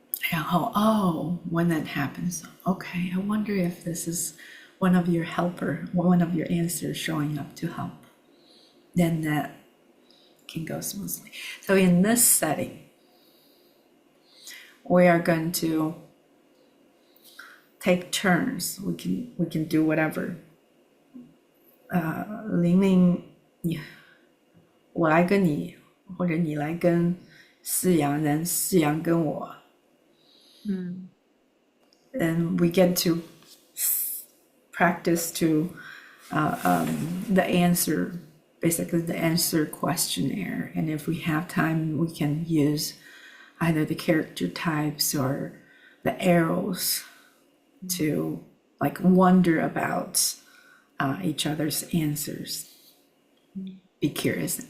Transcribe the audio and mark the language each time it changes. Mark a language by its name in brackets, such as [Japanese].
[Chinese] 然后 [English] when that happens, okay, I wonder if this is one of your helper, one of your answers showing up to help. Then that can go smoothly. So in this setting, we are going to take turns. We can do whatever. [Chinese] 玲玲，我来跟你，或者你来跟思阳，然后思阳跟我。 [English] And we get to practice to the answer, basically the answer questionnaire. And if we have time, we can use either the character types or the arrows to like wonder about each other's answers. Be curious.